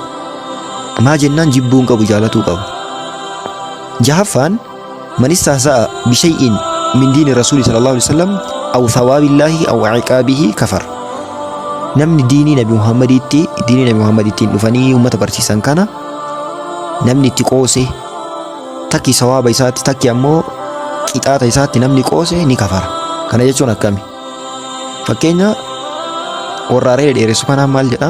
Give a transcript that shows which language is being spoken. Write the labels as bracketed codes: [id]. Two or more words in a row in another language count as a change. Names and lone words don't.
[om] Maa jennaan jibbuun qabu jaalatuu qabu. [ar] Jahaffaan من استهزأ بشيء من دين الرسول صلى الله عليه وسلم أو ثواب الله أو عقابه كفر. [om] Namni diinii Nabi Muhammadittiin dhufanii ummata barsiisan kana namni itti qoose takki sawaaba isaatti takki ammoo qixaata isaatti namni qoose ni kafara. Kana jechuun akkami? Fakkeenya warra re'ee dheeressu kanaan maal jedhaa?